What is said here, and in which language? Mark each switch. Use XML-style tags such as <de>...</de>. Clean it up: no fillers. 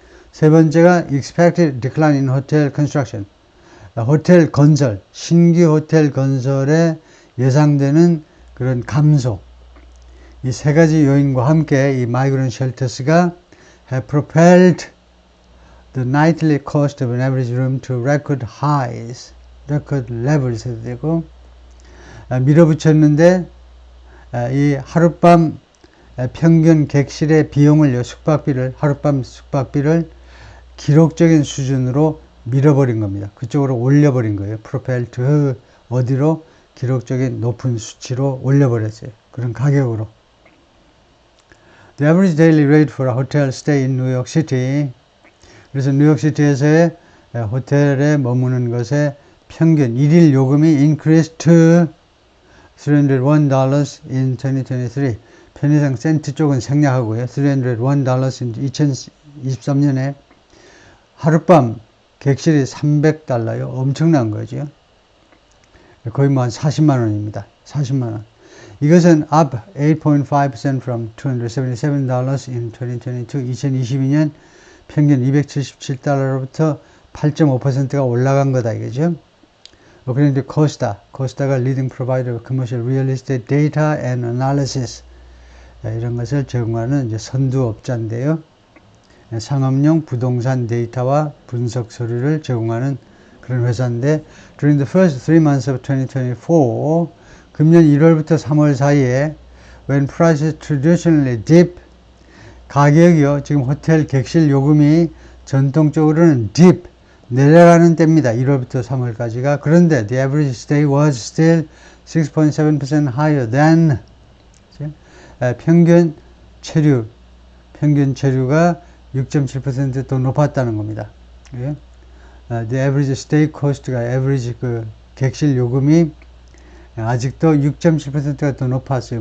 <ko>세 번째가</ko> <en>expected decline in hotel construction,</en> <ko>호텔 건설, 신규 호텔 건설에 예상되는 그런 감소. 이 세 가지 요인과 함께 이</ko> <en>migrant shelters가 have propelled the nightly cost of an average room to record highs. record levels</en> <ko>해도 되고, 밀어붙였는데, 이 하룻밤 평균 객실의 비용을, 하룻밤 숙박비를 기록적인 수준으로 밀어버린 겁니다. 그쪽으로 올려버린 거예요. propelled 어디로? 기록적인 높은 수치로 올려버렸어요. 그런 가격으로.</ko> <en>The average daily rate for a hotel stay in New York City.</en> <ko>그래서 뉴욕시티에서의 호텔에 머무는 것에 평균 일일 요금이</ko> <en>increased to $301 in 2023.</en> <ko>편의상 센트 쪽은 생략하고요. $301 in 2023년에 하룻밤 객실이 $300요. 엄청난 거죠. 거의 뭐 한 40만 원입니다. 40만 원.</ko> <en>이것은 up 8.5% from $277 in 2022.</en> <ko>2022년 평균 $277로부터 8.5%가 올라간 거다 이거죠. 그런데 코스타가</ko> <en>leading provider of commercial real estate data and analysis,</en> <ko>이런 것을 제공하는 이제 선두업자인데요. 상업용 부동산 데이터와 분석 서류를 제공하는 그런 회사인데,</ko> <en>during the first 3 months of 2024,</en> <ko>금년 1월부터 3월 사이에</ko> <en>when prices traditionally dip,</en> <ko>가격이요, 지금 호텔 객실 요금이 전통적으로는 dip, 내려가는 때입니다. 1월부터 3월까지가. 그런데</ko> <en>the average stay was still 6.7% higher than</en> <ko>평균 체류가 6.7% 더 높았다는 겁니다.</ko> <en>The average stay cost</en> <ko>가 average 그 객실 요금이 아직도 6.7%가 더 높았어요.</ko>